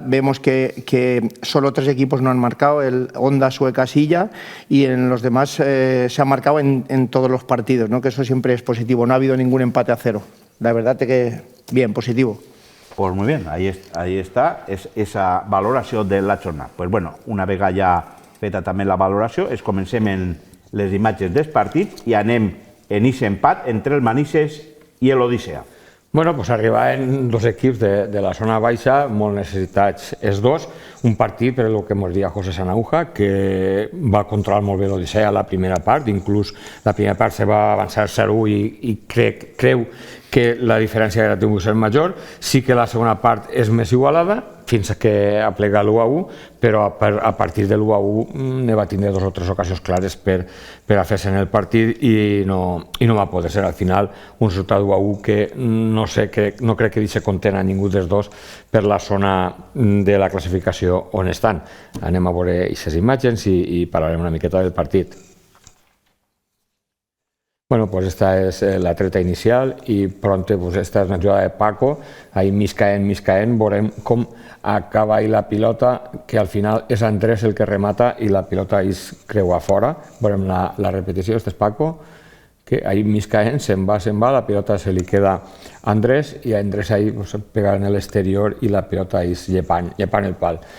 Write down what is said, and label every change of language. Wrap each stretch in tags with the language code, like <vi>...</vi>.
<es>Vemos que solo 3 equipos no han marcado, el Onda, Sueca, Silla, y en los demás se ha marcado en todos los partidos, ¿no? Que eso siempre es positivo. No ha habido ningún empate a 0. La verdad es que bien, positivo. Pues muy bien, ahí está esa valoració de la jornada.</es> <ca>Pues bueno, una vegada ja feta també la valoració, comencem en les imatges dels partits i anem en aquest empat entre el Manises i l'Odissea. Bueno, pues arribaven 2 equips de la zona baixa, molt necessitats els 2. Un partit, per el que ens deia José Sanauja, que va controlar molt bé l'Odissea a la primera part, inclús la primera part se va avançar 0-1 i creu que la diferència era tingut ser major. Sí que la segona part és més igualada, fins que ha plegat l'1-1, però a partir de l'1-1 ne va tindre 2 o 3 ocasions clares per a fer-se en el partit i no va poder ser. Al final, un resultat 1-1 que no crec que deixi content a ningú dels 2 per la zona de la classificació on estan. Anem a veure aquestes imatges i parlarem una miqueta del partit. Bueno, pues</ca> <es>esta es la treta inicial y pronto pues esta es una jugada de Paco,</es> <ca>ahí mig caent, veurem com acaba ahí la pilota, que al final és Andrés el que remata i la pilota es creua fora. Veurem la repetició, este és Paco, que ahí mig caent, se'n va, la pilota se li queda a Andrés i a Andrés ahí pues, pega en l'exterior i la pilota és llepant el pal.</ca>